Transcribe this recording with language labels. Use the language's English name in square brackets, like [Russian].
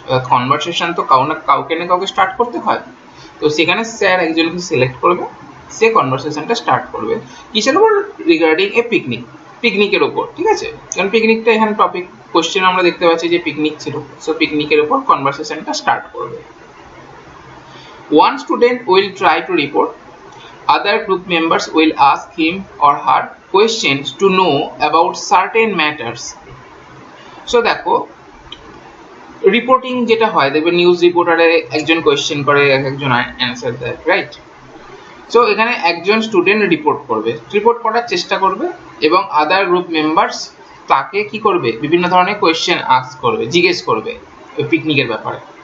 [Bangla] Conversation তো কাউকে না কাউকে স্টার্ট করতে হয়, তো সেখানে স্যার একজনকে সিলেক্ট করবে, সে কনভারসেশনটা স্টার্ট করবে কিসের উপর? রিগার্ডিং এ পিকনিকের উপর, ঠিক আছে? কারণ পিকনিকটা এখানে টপিক কোশ্চেন আমরা দেখতে পাচ্ছি যে পিকনিক ছিল, সো পিকনিকের উপর কনভারসেশনটা স্টার্ট করবে। [English] One student will try to report. Other group members will ask him or her questions to know about certain matters. So [Bangla] দেখো, রিপোর্টিং যেটা হয়, দেখবে নিউজ রিপোর্টারে একজন কোয়েশ্চেন করে, একজন অ্যান্সার দেয়, রাইট? সো এখানে একজন স্টুডেন্ট রিপোর্ট করার চেষ্টা করবে এবং আদার গ্রুপ মেম্বার্স তাকে কি করবে? বিভিন্ন ধরনের কোয়েশ্চেন জিজ্ঞেস করবে ওই পিকনিকের ব্যাপারে।